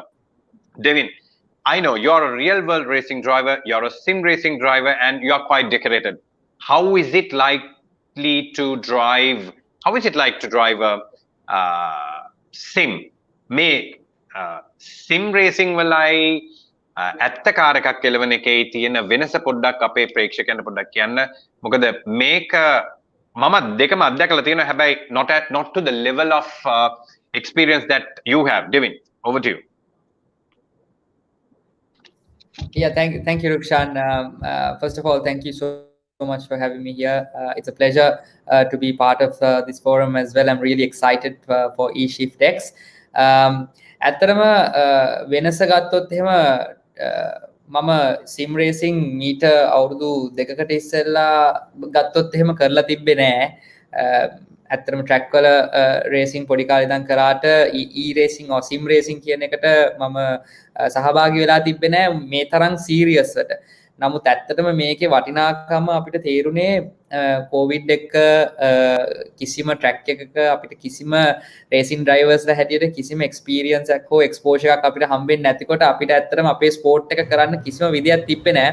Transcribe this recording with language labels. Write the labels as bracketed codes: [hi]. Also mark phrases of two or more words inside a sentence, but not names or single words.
[en] Devin, I know you're a real world racing driver, you're a sim racing driver, and you're quite decorated. How is it likely to drive? How is it like to drive a sim? Sim racing [si] වලයි ඇත්ත කාර් එකක් කෙලවන එකේ තියෙන වෙනස පොඩ්ඩක් අපේ ප්‍රේක්ෂකයන්ට පොඩ්ඩක් කියන්න. මොකද මේක මම දෙකම අත්දැකලා තියෙනවා, හැබැයි [en] not to the level of experience that you have. Devin, over to you. Yeah, thank you, Rukshan. First of all, thank you so much for having me here. It's a pleasure to be part of this forum as well. I'm really excited for eShift X. [si] ඇත්තටම වෙනස ගත්තොත් එහෙම මම [en] sim racing [si] මීට අවුරුදු 2කට ඉස්සෙල්ලා ගත්තොත් එහෙම කරලා තිබ්බේ නෑ. ඇත්තටම ට්‍රැක් වල රේසින් පොඩි කාලේ ඉඳන් කරාට [en] E racing or sim racing [si] කියන එකට මම සහභාගී වෙලා තිබ්බේ නෑ මේ තරම් සීරියස් වට. නමුත් ඇත්තටම මේකේ වටිනාකම අපිට තේරුනේ කොවිඩ් එක කිසිම ට්‍රැක් එකක අපිට කිසිම රේසින් ඩ්‍රයිවර්ස්ලා හැටියට කිසිම එක්ස්පීරියන්ස් එකක් හෝ එක්ස්පෝෂර් එකක් අපිට හම්බෙන්නේ නැතිකොට අපිට ඇත්තටම අපේ ස්පෝර්ට් එක කරන්න කිසිම විදියක් තිබ්බේ නෑ.